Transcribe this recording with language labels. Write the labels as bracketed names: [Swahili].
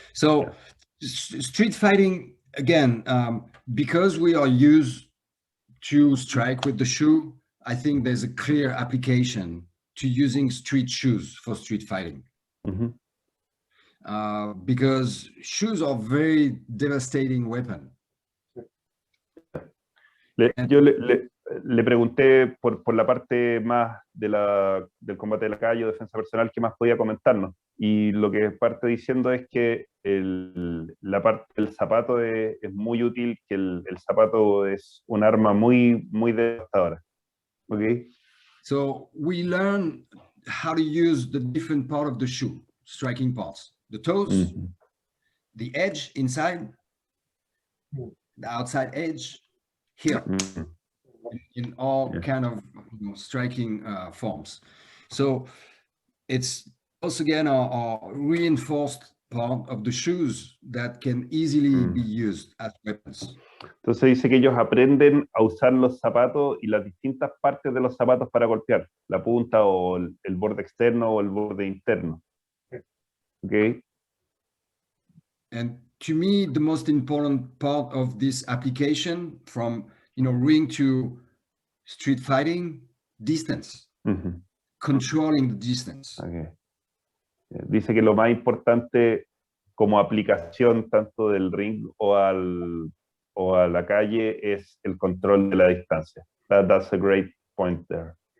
[English] So street fighting, again, because we are used to strike with the shoe, I think there's a clear application to using street shoes for street fighting. Because shoes are very devastating weapon. [Spanish] Yo le pregunté por la parte más del combate de la calle o defensa personal que más podía comentarnos, y lo que parte diciendo es que la parte del zapato es muy útil, que el zapato es un arma muy devastadora. [English] Okay. So we learn how to use the different part of the shoe, striking parts, the toes, the edge inside, the outside edge, here, in all kind of striking forms. So it's also again a reinforced part of the shoes that can easily be used as weapons. [Spanish] Entonces dice que ellos aprenden a usar los zapatos y las distintas partes de los zapatos para golpear, la punta o el borde externo o el borde interno. [English] Okay. And to me, the most important part of this application, from ring to street fighting, distance, controlling the distance. Okay. [Spanish] Dice que lo más importante como aplicación tanto del ring o a la calle es el control de la distancia. [English] That's a great point there.